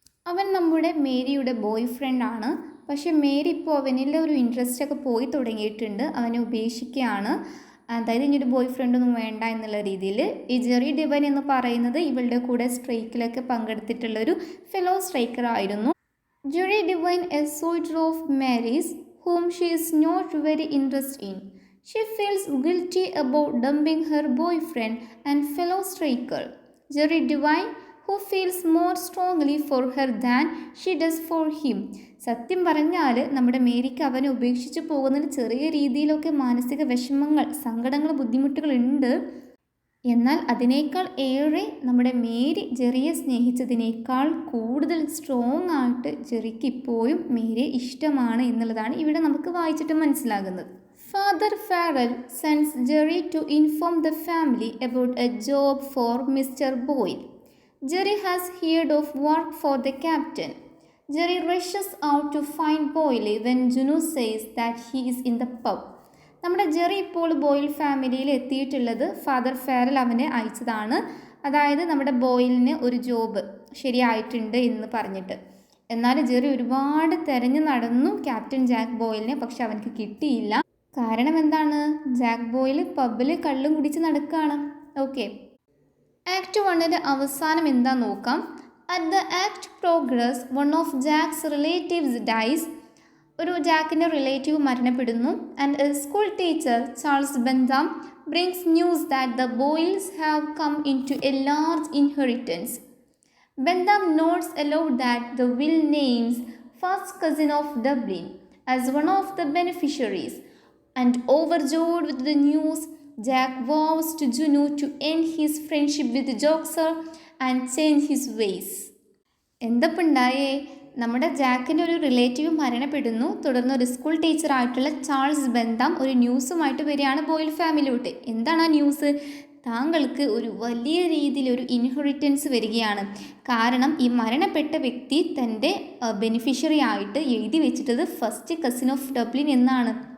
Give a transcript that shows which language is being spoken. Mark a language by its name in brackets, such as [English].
[Malayalam] അവൻ നമ്മുടെ മേരിയുടെ ബോയ് ഫ്രണ്ടാണ്. പക്ഷേ മേരി ഇപ്പോൾ അവനിലെ ഒരു ഇൻട്രസ്റ്റൊക്കെ പോയി തുടങ്ങിയിട്ടുണ്ട്, അവനെ ഉപേക്ഷിക്കുകയാണ്. അതായത് ഇനിയൊരു ബോയ് ഫ്രണ്ടൊന്നും വേണ്ട എന്നുള്ള രീതിയിൽ. ഈ ജെറി ഡിവൈൻ എന്ന് പറയുന്നത് ഇവളുടെ കൂടെ സ്ട്രൈക്കിലൊക്കെ പങ്കെടുത്തിട്ടുള്ളൊരു ഫെലോ സ്ട്രൈക്കർ ആയിരുന്നു. [English] Jerry Devine a soldier of Mary's whom she is not very interested in. She feels guilty about dumping her boyfriend and fellow striker, Jerry Devine, who feels more strongly for her than she does for him. [Malayalam] സത്യം പറഞ്ഞാൽ നമ്മുടെ മേരിക്ക് അവനെ ഉപേക്ഷിച്ച് പോകുന്നതിന് ചെറിയ രീതിയിലൊക്കെ മാനസിക വിഷമങ്ങൾ, സങ്കടങ്ങൾ, ബുദ്ധിമുട്ടുകളുണ്ട്. എന്നാൽ അതിനേക്കാൾ ഏറെ നമ്മുടെ മേരി ജെറിയെ സ്നേഹിച്ചതിനേക്കാൾ കൂടുതൽ സ്ട്രോങ് ആയിട്ട് ജെറിക്ക് ഇപ്പോഴും മേരിയെ ഇഷ്ടമാണ് എന്നുള്ളതാണ് ഇവിടെ നമുക്ക് വായിച്ചിട്ട് മനസ്സിലാകുന്നത്. [English] Father Farrell sends Jerry to inform the family about a job for Mr. Boyle. Jerry has heard of work for the captain. Jerry rushes out to find Boyle when Juno says that he is in the pub. [Malayalam] നമ്മുടെ Jerry ഇപ്പോൾ boil ഫാമിലിയിൽ എത്തിയിട്ടുള്ളത് father Farrell അവനെ അയച്ചതാണ്. അതായത് നമ്മുടെ ബോയിലിന് ഒരു job ശരിയായിട്ടുണ്ട് എന്ന് പറഞ്ഞിട്ട്. എന്നാൽ ജെറി ഒരുപാട് തിരഞ്ഞു നടന്നു ക്യാപ്റ്റൻ ജാക്ക് ബോയിലിനെ, പക്ഷെ അവനക്ക് കിട്ടിയില്ല. കാരണം എന്താണ്? ജാക്ക് ബോയിൽ പബ്ബിൽ കള്ളും കുടിച്ച് നടക്കുകയാണ്. ഓക്കെ, ആക്ട് 1 അവസാനം എന്താ നോക്കാം. [English] At the act progress one of Jack's relatives dies. [Malayalam] ഒരു ജാക്കിൻ്റെ relative മരണപ്പെടുന്നു. [English] And a school teacher Charles Bentham brings news that the Boyles have come into a large inheritance. Bentham notes aloud that the will names first cousin of Dublin as one of the beneficiaries. And overjoyed with the news, Jack vows to Juno to end his friendship with Joxer and change his ways. [Malayalam] എന്തപ്പുണ്ടായേ? നമ്മുടെ ജാക്കിൻ്റെ ഒരു relative മരണപ്പെടുന്നു. തുടർന്ന് ഒരു school ടീച്ചറായിട്ടുള്ള Charles Bentham ഒരു ന്യൂസുമായിട്ട് വരികയാണ് boil ഫാമിലിയോട്ട്. എന്താണ് ആ news? താങ്കൾക്ക് ഒരു വലിയ രീതിയിൽ ഒരു ഇൻഹെറിറ്റൻസ് വരികയാണ്. കാരണം ഈ മരണപ്പെട്ട വ്യക്തി തൻ്റെ ബെനിഫിഷ്യറി ആയിട്ട് എഴുതി വെച്ചിട്ടത് ഫസ്റ്റ് കസിൻ ഓഫ് ഡബ്ലിൻ എന്നാണ്.